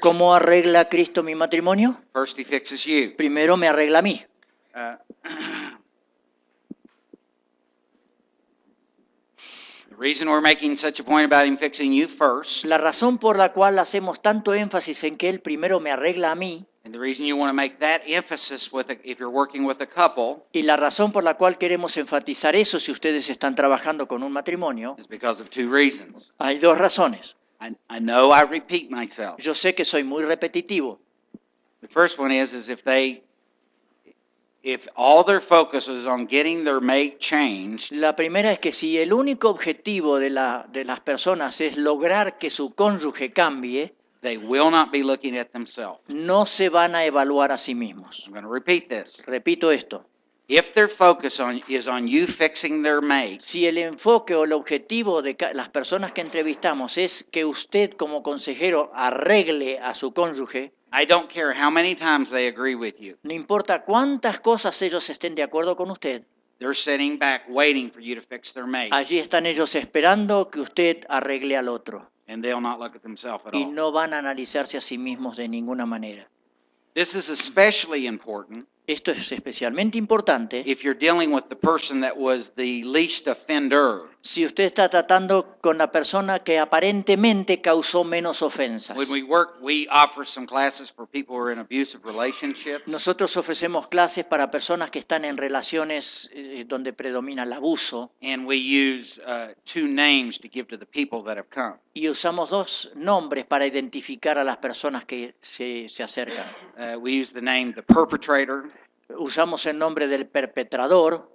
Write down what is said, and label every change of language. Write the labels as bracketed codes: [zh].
[es] ¿Cómo arregla Cristo mi matrimonio? [en] First, he fixes you. [es] Primero me arregla a mí. [en] Uh, the reason we're making such a point about him fixing you first, [es] La razón por la cual hacemos tanto énfasis en que Él primero me arregla a mí, [en] and the reason you want to make that emphasis if you're working with a couple, [es] y la razón por la cual queremos enfatizar eso si ustedes están trabajando con un matrimonio, [en] is because of two reasons. [es] hay dos razones. [en] I know I repeat myself. [es] Yo sé que soy muy repetitivo. [en] The first one is if all their focus is on getting their mate changed, [es] La primera es que si el único objetivo de las personas es lograr que su cónyuge cambie, [en] they will not be looking at themselves. [es] no se van a evaluar a sí mismos. [en] I'm going to repeat this. [es] Repito esto. [en] If their focus is on you fixing their mate, [es] Si el enfoque o el objetivo de las personas que entrevistamos es que usted como consejero arregle a su cónyuge, [en] I don't care how many times they agree with you. [es] no importa cuántas cosas ellos estén de acuerdo con usted, [en] They're sitting back waiting for you to fix their mate, [es] allí están ellos esperando que usted arregle al otro [en] and they'll not look at themselves at [es] y [en] all. [es] no van a analizarse a sí mismos de ninguna manera. [en] This is especially important [es] Esto es especialmente importante [en] if you're dealing with the person that was the least offender. [es] si usted está tratando con la persona que aparentemente causó menos ofensas. [en] When we work, we offer some classes for people who are in abusive relationships. [es] Nosotros ofrecemos clases para personas que están en relaciones donde predomina el abuso [en] And we use two names to give to the people that have come. [es] y usamos dos nombres para identificar a las personas que se acercan. [en] We use the name the perpetrator [es] Usamos el nombre del perpetrador